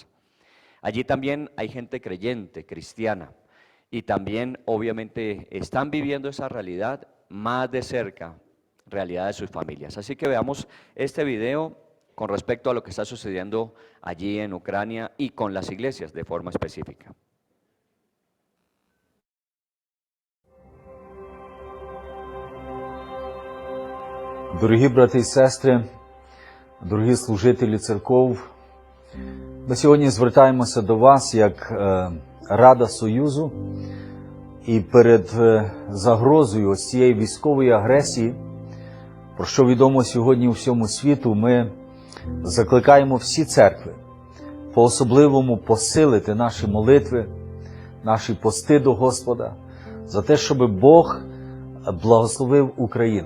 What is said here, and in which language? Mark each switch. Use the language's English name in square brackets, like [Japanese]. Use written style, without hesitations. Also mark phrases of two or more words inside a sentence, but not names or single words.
[Spanish] Allí también hay gente creyente, cristiana, y también obviamente están viviendo esa realidad más de cerca, realidad de sus familias. Así que veamos este video con respecto a lo que está sucediendo allí en Ucrania y con las iglesias de forma específica. [Ukrainian] Дорогі брати і сестри, дорогі служителі церков, ми сьогодні звертаємося до вас як Рада Союзу і перед загрозою ось цієї військової агресії, про що відомо сьогодні у всьому світу, ми закликаємо всі церкви по-особливому посилити наші молитви, наші пости до Господа, за те, щоб Бог благословив Україну.